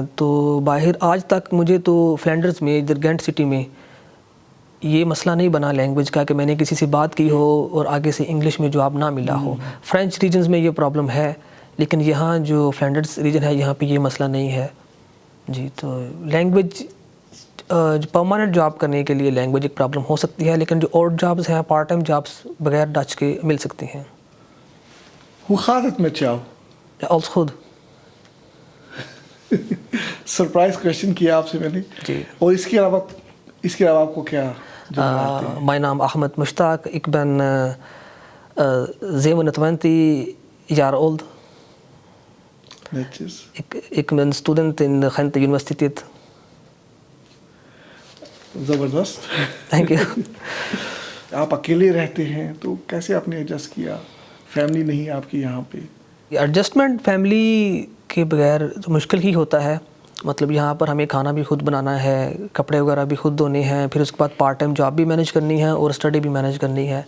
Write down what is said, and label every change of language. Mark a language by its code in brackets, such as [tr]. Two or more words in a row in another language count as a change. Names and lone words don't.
[ur] تو باہر آج تک مجھے تو فلینڈرز میں ادھر گینٹ سٹی میں یہ مسئلہ نہیں بنا لینگویج کا کہ میں نے کسی سے بات کی ہو اور آگے سے انگلش میں جواب نہ ملا ہو. [en] French regions [ur] میں یہ پرابلم ہے, لیکن یہاں جو فلینڈرز ریجن ہے یہاں پہ یہ مسئلہ نہیں ہے. جی, تو [en] language permanent job [ur] کرنے کے لیے لینگویج ایک پرابلم ہو سکتی ہے, لیکن جو اور جابس ہیں [en] part time jobs [ur] بغیر ڈچ کے مل سکتی ہیں. [nl] Hoe gaat het met jou? Alles goed. [en] surprise question [ur] کیا آپ سے میں نے. جی, اور اس کے علاوہ آپ کو کیا جملے ہیں؟ [nl] Mijn naam Ahmed Mushtaq. Ik ben 27 jaar old. Netjes. Ik ben student in de Gent Universiteit. [ur] زبردست. [en] Thank you. [ur] آپ اکیلے رہتے ہیں تو کیسے آپ نے ایڈجسٹ کیا؟ فیملی نہیں آپ کی یہاں پہ؟ [en] adjustment family [ur] کے بغیر تو مشکل ہی ہوتا ہے. مطلب یہاں پر ہمیں کھانا بھی خود بنانا ہے, کپڑے وغیرہ بھی خود دھونے ہیں, پھر اس کے بعد [en] part time job [ur] بھی مینیج کرنی ہے اور اسٹڈی بھی مینیج کرنی ہے.